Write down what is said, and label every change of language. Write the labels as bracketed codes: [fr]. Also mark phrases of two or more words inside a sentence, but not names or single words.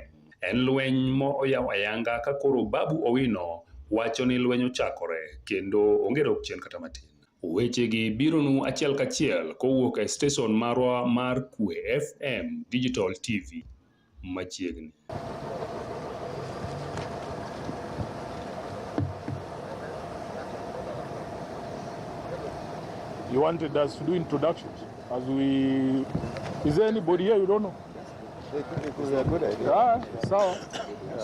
[luo] En lweny mo oyaw ayanga ka koro Babu Owino wacho ni lweny ochakore kendo onge dok chien kata matin. Wechegi bironu achiel kachiel kowuok e stesen marwa mar Kwe FM Digital TV machiegni. [en] You wanted us to do introductions. Is there anybody here you don't know? It was a good idea. Yeah.